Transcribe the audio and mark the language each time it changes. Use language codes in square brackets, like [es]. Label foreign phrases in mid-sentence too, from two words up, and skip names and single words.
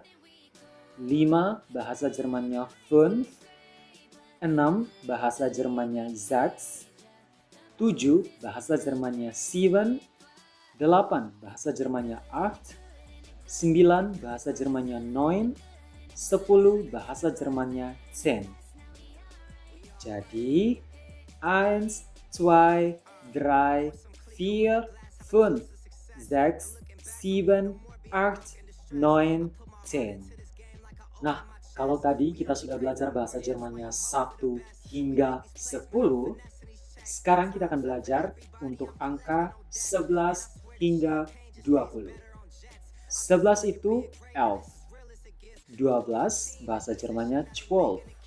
[id] 5 bahasa Jermannya fünf. 6 bahasa Jermannya sechs. 7 bahasa Jermannya sieben. 8 bahasa Jermannya acht. 9 bahasa Jermannya neun. 10 bahasa Jermannya zehn. [de] Jadi, eins, zwei, drei, vier, fünf, sechs, sieben, acht, neun, zehn. [id] Nah, kalau tadi kita sudah belajar bahasa Jermannya 1 hingga 10, sekarang kita akan belajar untuk angka 11 hingga 20. 11 itu elf. 12 bahasa Jermannya 12.